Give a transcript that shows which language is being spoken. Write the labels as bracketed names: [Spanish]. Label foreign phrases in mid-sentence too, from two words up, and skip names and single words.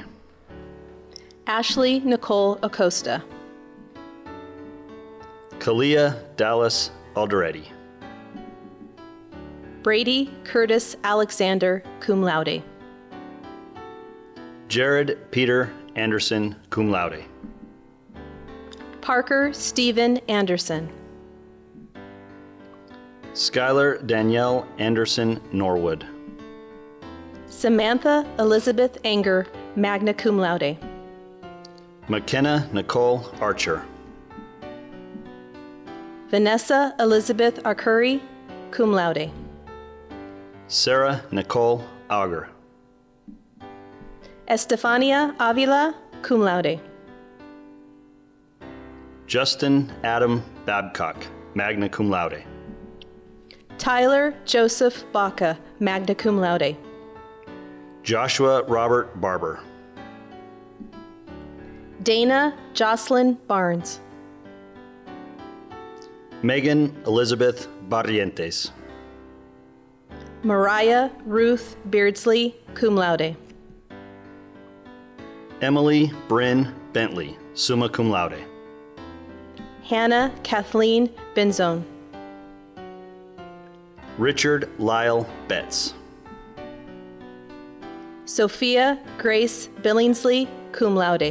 [English] Ashley Nicole Acosta. Kalia Dallas Alderetti. Brady Curtis Alexander, [Latin] cum laude. [English] Jared Peter Anderson, [Latin] cum laude. [English] Parker Stephen Anderson. Skylar Danielle Anderson Norwood. Samantha Elizabeth Anger, [Latin] magna cum laude. [English] McKenna Nicole Archer. Vanessa Elizabeth Arcuri, [Latin] cum laude. [English] Sarah Nicole Auger. Estefania Avila, [Latin] cum laude. [English] Justin Adam Babcock, [Latin] magna cum laude. [English] Tyler Joseph Baca, [Latin] magna cum laude. [English] Joshua Robert Barber. Dana Jocelyn Barnes. Megan Elizabeth Barrientes. Mariah Ruth Beardsley, [Latin] cum laude. [English] Emily Bryn Bentley, [Latin] summa cum laude. [English] Hannah Kathleen Benzone. Richard Lyle Betts. Sophia Grace Billingsley, [Latin] cum laude.